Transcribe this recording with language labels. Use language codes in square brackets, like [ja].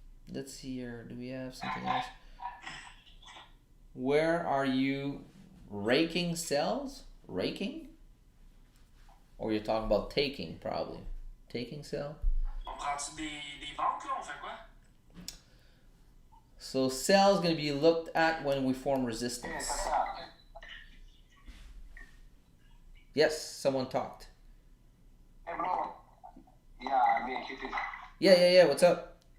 [en] Let's see here. Do we have something else? Where are you raking cells? Raking? Or you're talking about taking, probably. Taking cell? [fr] On prend-tu des ventes là? On fait quoi? [en] So sell is going to be looked at when we form resistance. Yes, someone talked. Hey bro. Yeah, me, it is. Yeah. What's up?